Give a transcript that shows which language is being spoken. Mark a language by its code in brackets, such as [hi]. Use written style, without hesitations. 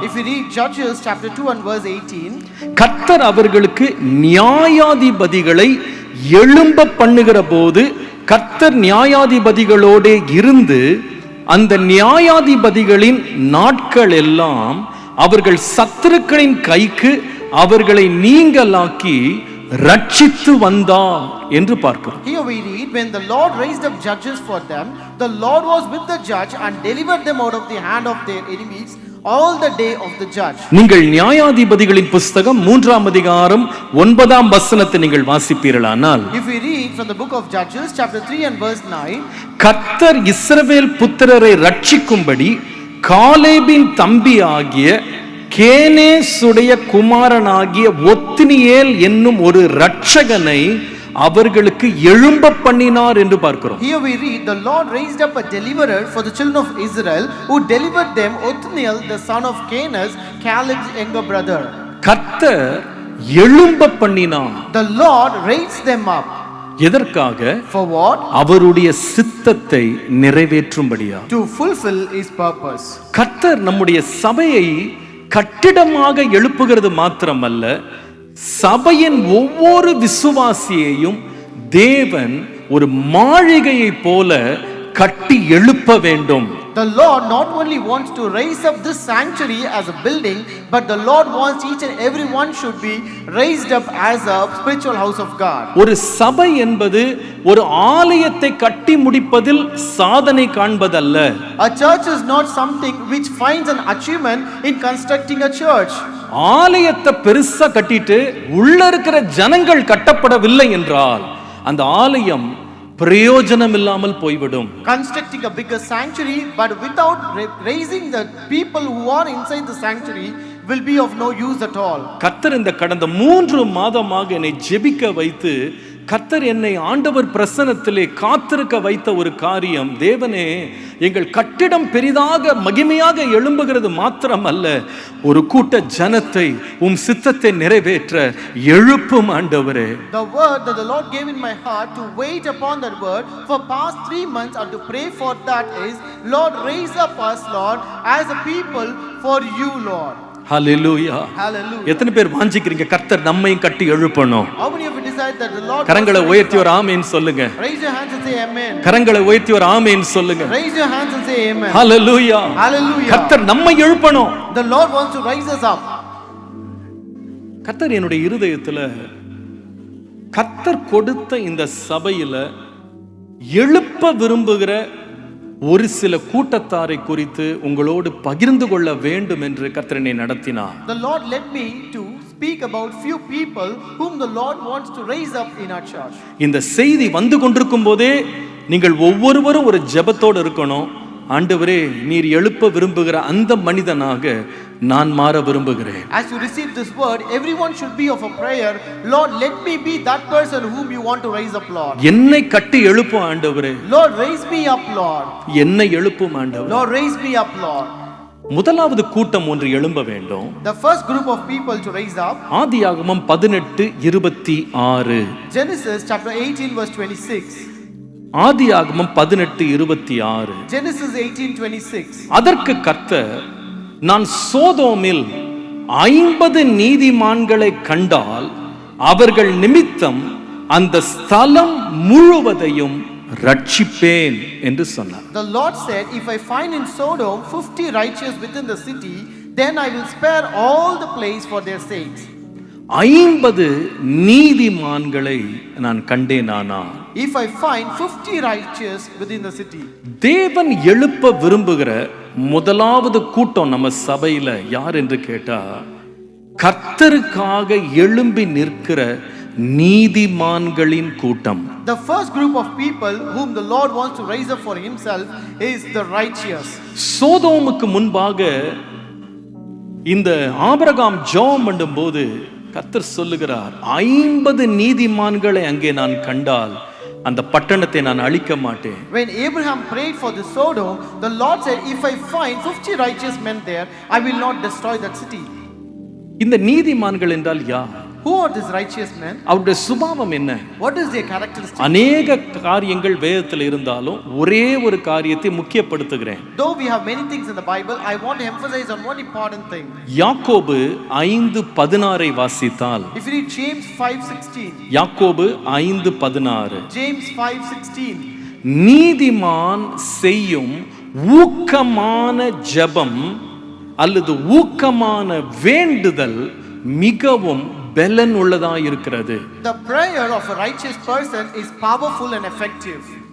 [en] if you read Judges chapter 2 and verse 18, [ta] கர்த்தர் அவர்களுக்கு நியாயாதிபதிகளை எழும்ப பண்ணுகிற போது கர்த்தர் நியாயாதிபதிகளோடு இருந்து அந்த நியாயாதிபதிகளின் நாட்கள் எல்லாம் அவர்கள் சத்துருக்களின் கைக்கு அவர்களை நீங்கலாக்கி ரட்சித்து வந்தார் என்று பார்க்கிறோம். [en] Here we read, when the Lord raised up judges for them, the Lord was with the judge and delivered them out of the hand of their enemies all the day of the judge. [ta] நீங்கள் நியாயாதிபதிகளின் புஸ்தகம் 3ஆம் அதிகாரம் 9ஆம் வசனத்தை நீங்கள் வாசிப்பீர்களானால், [en] if we read from the book of Judges chapter 3 and verse 9, [ta] கர்த்தர் இஸ்ரவேல் புத்திரரை ரட்சிக்கும்படி காலேபின் தம்பி ஆகிய கேனேசுடைய குமாரனாகிய ஒத்னியேல் என்னும் ஒரு இரட்சகனை அவர்களுக்கு எழும்ப பண்ணினார் என்று பார்க்கிறோம். [en] Here we read, the Lord raised up a deliverer for the children of Israel, who delivered them Othniel the son of Kenaz, Caleb's younger brother. [ta] கர்த்தர் எழும்ப பண்ணினார். [en] The Lord raised them up. [ta] எதற்காக? [en] For what? [ta] அவருடைய சித்தத்தை நிறைவேற்றும்படியா. [en] To fulfill his purpose. [ta] கர்த்தர் நம்முடைய சபையை கட்டிடமாக எழுப்புகிறது மாத்திரமல்ல, சபையின் ஒவ்வொரு விசுவாசியையும் தேவன் ஒரு மாளிகையை போல கட்டி எழுப்ப வேண்டும். [en] The Lord not only wants to raise up this sanctuary as a building, but the Lord wants each and every one should be raised up as a spiritual house of God. [ta] ஒரு சபை என்பது ஒரு ஆலயத்தை கட்டி முடிப்பதில் சாதனை காண்பதல்ல. [en] A church is not something which finds an achievement in constructing a church. [ta] ஆலயத்தை பெருசா கட்டிட்டு உள்ள இருக்கிற ஜனங்கள் கட்டப்படவில்லை என்றால் அந்த ஆலயம் பிரயோஜனம் இல்லாமல் போய்விடும். [en] Constructing a bigger sanctuary but without raising the people who are inside the sanctuary will be of no use at all. [ta] கர்த்தர் இந்த கடந்த 3 மாதமாக என்னை ஜெபிக்க வைத்து, கர்த்தர் என்னை ஆண்டவர் பிரசன்னத்திலே காத்திருக்க வைத்த ஒரு காரியம், தேவனே எங்கள் கட்டிடம் பெரிதாக மகிமையாக எழும்புகிறது மாத்திரமல்ல, ஒரு கூட்ட ஜனத்தை உம் சித்தத்தை நிறைவேற்ற எழுப்பும் ஆண்டவரே. [en] The word that the Lord gave in my heart to wait upon that word for past 3 months and to pray for that is, Lord, raise up us, Lord, as a people for you, Lord. [ta] Hallelujah. [en] Hallelujah. [ta] எத்தனை பேர் வாஞ்சிக்கிறீங்க கர்த்தர் நம்மையும் கட்டி எழுப்பணும்? [en] How many of you decide that the Lord? [ta] கரங்களை உயர்த்தி ஒரு ஆமென் சொல்லுங்க. [en] Raise your hands and say amen. [ta] கரங்களை உயர்த்தி ஒரு ஆமென் சொல்லுங்க. [en] Raise your hands and say amen. [ta] Hallelujah. [en] Hallelujah. [ta] கர்த்தர் நம்மை எழுப்பணும். [en] The Lord wants to raise us up. [ta] கர்த்தர் என்னுடைய இருதயத்துல கர்த்தர் கொடுத்த இந்த சபையில எழுப்ப விரும்புகிற ஒரு சில கூட்டத்தாரை குறித்து உங்களோடு பகிர்ந்து கொள்ள வேண்டும் என்று கர்த்தர் என்னை நடத்தினார். [en] The Lord led me to speak about few people whom the Lord wants to raise up in our church. [ta] இந்த செய்தி வந்து கொண்டிருக்கும் போதே நீங்கள் ஒவ்வொருவரும் ஒரு ஜெபத்தோடு இருக்கணும். ஆண்டவரே, நீர் எழுப்ப விரும்புகிற அந்த மனிதனாக நான் மாற விரும்புகிறேன். [en] As you receive this word, everyone should be of a prayer. Lord, let me be that person whom you want to raise up, Lord. [ta] என்னை கட்டி எழுப்பும் ஆண்டவரே. [en] Lord, raise me up, Lord. [ta] என்னை எழுப்பும் ஆண்டவரே. [en] Lord, raise me up, Lord. [ta] முதலாவது கூட்டம் ஒன்று எழும்ப வேண்டும். [en] The first group of people to raise up. [ta] ஆதியாகமம் 18:26. [en] Genesis chapter 18 verse 26. [ta] ஆதியாகமம் 18:26. [en] Genesis 18:26. [ta] அதற்கு கர்த்தர், நான் சோதோமில் 50 நீதிமான்களை கண்டால் அவர்கள் நிமித்தம் அந்த ஸ்தலம் முழுவதையும் ரட்சிப்பேன் என்று சொன்னார். [en] The Lord said, if I find in Sodom 50 righteous within the city, then I will spare all the place for their sakes. [ta] 50 நீதிமான்களை நான் கண்டேனானா? [en] If I find 50 righteous within the city. [ta] தேவன் எழுப்ப விரும்புகிற முதலாவது கூட்டம் நம்ம சபையில யார் என்று கேட்டா, கர்த்தருக்காக எழும்பி நிற்கிற நீதிமான்களின் கூட்டம். [en] The first group of people whom the Lord wants to raise up for himself is the righteous. [ta] சோதோமுக்கு முன்பாக இந்த ஆபிரகாம் ஜெபம் பண்ணும்போது கர்த்தர் சொல்லுகிறார், 50 நீதிமான்களை அங்கே நான் கண்டால் அந்த பட்டணத்தை நான் அழிக்க மாட்டேன். [en] When Abraham prayed for the Sodom, the Lord said, if I find 50 righteous men there, I will not destroy that city. [ta] இந்த நீதிமான்கள் என்றால் யார்? [en] Who are these righteous men? [ta] அவருடைய சுபாவம் என்ன? [en] What is their characteristic? [ta] அநேக காரியங்கள் வேதத்தில் இருந்தாலும் ஒரே ஒரு காரியத்தை முக்கியப்படுத்துகிறேன். [en] Though we have many things in the Bible, I want to emphasize on one important thing. [ta] யாக்கோபு 5:16 வாசித்தால், [en] If you read James 5:16. [ta] யாக்கோபு 5:16. [en] James 5:16. [ta] நீதிமான் செய்யும் ஊக்கமான ஜெபம் அல்லது ஊக்கமான வேண்டுதல் மிகவும் பலன் உள்ளதாக இருக்கிறது. [en] The prayer of a righteous person is powerful and effective.